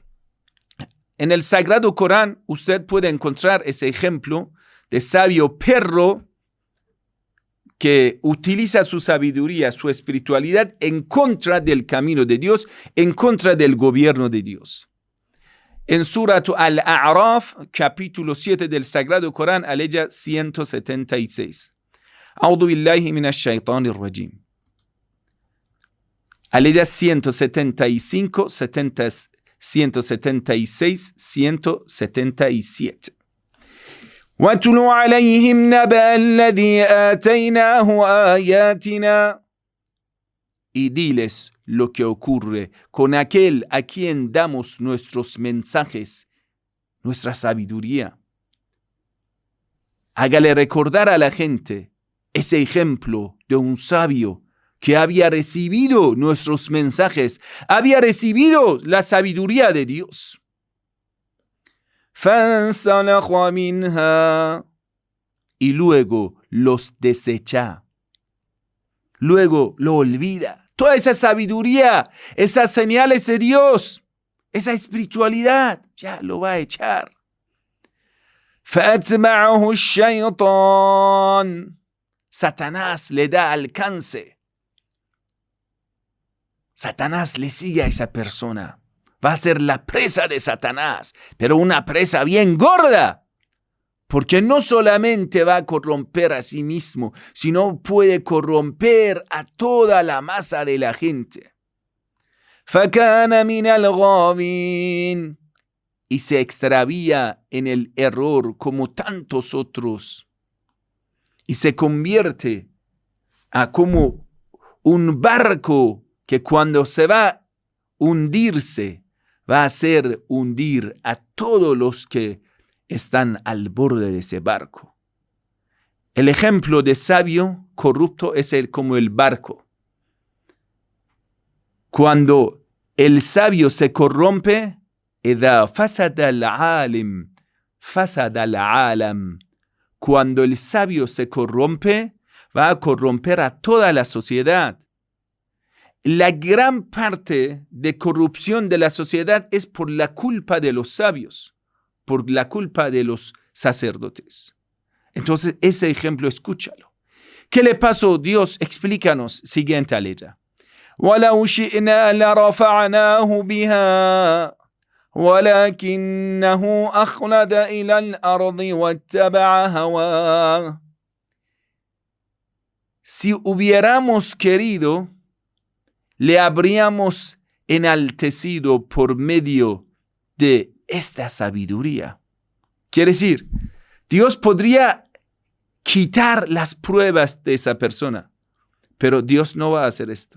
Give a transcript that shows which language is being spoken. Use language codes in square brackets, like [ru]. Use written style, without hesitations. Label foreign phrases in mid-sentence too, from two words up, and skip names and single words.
[es] En el Sagrado Corán usted puede encontrar ese ejemplo de sabio perro que utiliza su sabiduría, su espiritualidad en contra del camino de Dios, en contra del gobierno de Dios. En Surat Al-A'raf, capítulo 7 del Sagrado Corán, aleya 176. [ar] أعوذ بالله من الشيطان الرجيم. [es] Aleya 175, 176, 177. [ar] وَاتْلُ عَلَيْهِمْ نَبَأَ الَّذِي آتَيْنَاهُ آيَاتِنَا. [es] Y diles lo que ocurre con aquel a quien damos nuestros mensajes, nuestra sabiduría. Hágale recordar a la gente ese ejemplo de un sabio que había recibido nuestros mensajes, había recibido la sabiduría de Dios. [ar] فَانْسَلَخَ مِنْهَا. [es] Y luego los desecha. Luego lo olvida. Toda esa sabiduría, esas señales de Dios, esa espiritualidad, ya lo va a echar. [ar] فَأَتْبَعَهُ الشَّيْطَانُ. [es] Satanás le da alcance. Satanás le sigue a esa persona. Va a ser la presa de Satanás, pero una presa bien gorda, porque no solamente va a corromper a sí mismo, sino puede corromper a toda la masa de la gente. [ar] فَكَانَ مِنَ الْغَاوِينَ. [es] Y se extravía en el error como tantos otros, y se convierte a como un barco que cuando se va a hundirse, va a hacer hundir a todos los que están al borde de ese barco. El ejemplo de sabio corrupto es como el barco. Cuando el sabio se corrompe, [ar] إِذَا فَسَدَ الْعَالِمُ فَسَدَ الْعَالَمُ. [es] Cuando el sabio se corrompe, va a corromper a toda la sociedad. La gran parte de corrupción de la sociedad es por la culpa de los sabios, por la culpa de los sacerdotes. Entonces, ese ejemplo, escúchalo. ¿Qué le pasó? Dios, explícanos. Siguiente aleya. [ar] وَلَوْ شِئْنَا لَرَفَعْنَاهُ بِهَا وَلَكِنَّهُ أَخْلَدَ إِلَى الْأَرْضِ وَاتَّبَعَ هَوَاهُ. [es] Si hubiéramos querido, le habríamos enaltecido por medio de esta sabiduría. Quiere decir, Dios podría quitar las pruebas de esa persona, pero Dios no va a hacer esto.